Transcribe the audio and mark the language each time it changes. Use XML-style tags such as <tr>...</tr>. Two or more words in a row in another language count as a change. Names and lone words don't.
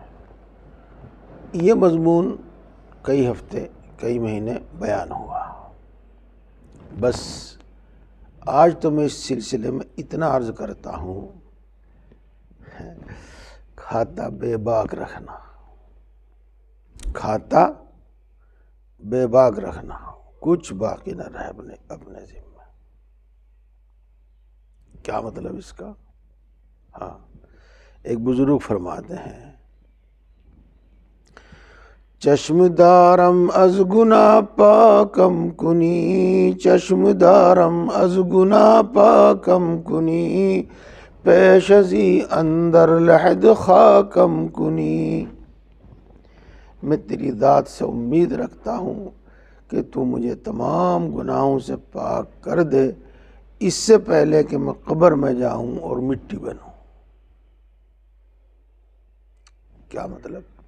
<ur>یہ مضمون کئی ہفتے کئی مہینے بیان ہوا، بس آج تو میں اس سلسلے میں اتنا عرض کرتا ہوں، کھاتا بے باک رکھنا، کھاتا بے باک رکھنا، کچھ باقی نہ رہے اپنے ذمہ۔ کیا مطلب اس کا؟ ہاں، ایک بزرگ فرماتے ہیں،</ur> <fa>چشم دارم از گناہ پاکم کنی، چشم دارم از گناہ پاکم کنی، پیش ازی اندر لحد خاکم کنی۔</fa> <ur>میں تیری ذات سے امید رکھتا ہوں کہ تو مجھے تمام گناہوں سے پاک کر دے، اس سے پہلے کہ میں قبر میں جاؤں اور مٹی بنوں۔ کیا مطلب؟</ur>